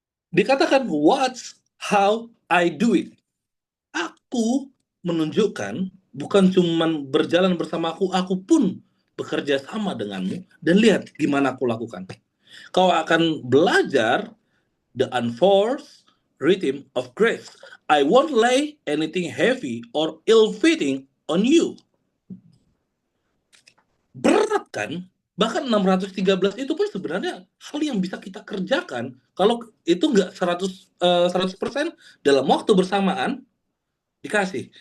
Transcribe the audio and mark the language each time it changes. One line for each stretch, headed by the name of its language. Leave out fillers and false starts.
Indonesian: Dikatakan
English: watch how I do it.
Indonesian: Aku menunjukkan bukan cuman berjalan bersama aku pun bekerja sama denganmu, dan lihat gimana aku lakukan. Kau akan belajar
English: the unforced rhythm of grace. I won't lay anything heavy or ill-fitting on you.
Indonesian: Berat kan? Bahkan 613 itu pun sebenarnya hal yang bisa kita kerjakan kalau itu nggak 100% dalam waktu bersamaan dikasih.